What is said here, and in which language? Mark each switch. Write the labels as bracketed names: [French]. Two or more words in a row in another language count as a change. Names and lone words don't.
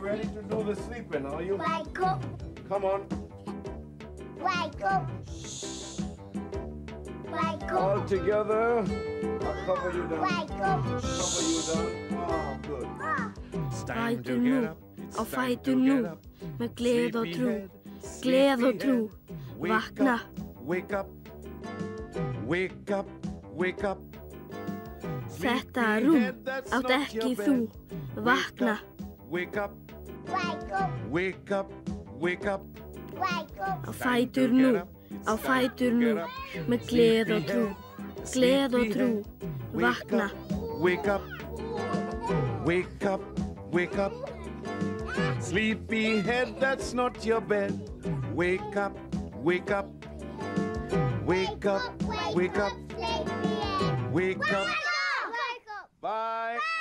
[English] Ready to do the sleeping, are you? Wake up. Come on. Wake up. Wake All up. together. I'll cover you down. Wake up. Cover you down. Oh, good. It's time to [Icelandic] Fætur nú, [English] get up. It's [Icelandic] á [English] time [Icelandic] fætur [English] to [Icelandic] nú, [English] get up. [Icelandic] með gleð og trú, [English] Sleepyhead, [Icelandic] gleð og trú, [English] sleepyhead. Wake [Icelandic] vakna. [English] up, wake up, wake up, wake up. [Icelandic] Þetta rúm [English] Sleepyhead, that's [Icelandic] átt [English] not [Icelandic] ekki [English] your [Icelandic] þú, [English] bed. [Icelandic] vakna. [English] Wake up, Wake up. wake up, wake up. Wake up. [Icelandic] Á fætur nú, á fætur nú, með gleð og trú, gleð og trú, vakna. [English] Wake up, wake up, wake up. Sleepyhead, that's not your bed. Wake up, wake up, wake up, wake up, wake up. Bye.